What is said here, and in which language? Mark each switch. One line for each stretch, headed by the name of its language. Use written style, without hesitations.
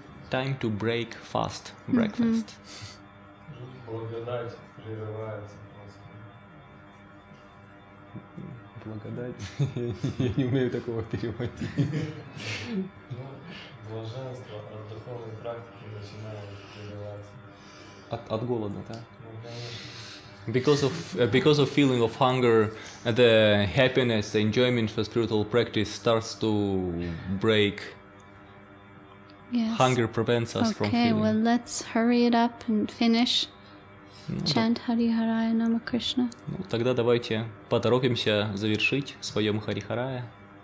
English: Time to break fast, breakfast.
Russian: Благодать прерывается просто. Благодать. Я не умею такого переводить. Ну, блаженство от духовной практики начинает прерываться. От голода, да? Ну, конечно.
English: Because of feeling of hunger, the happiness, the enjoyment for spiritual practice starts to break. Yes. Hunger prevents us from Okay, feeling. well, let's hurry it up and finish. Chant Hari Haraya Nama Krishna.
Russian: Ну, тогда давайте поторопимся завершить, споем Хари Харая.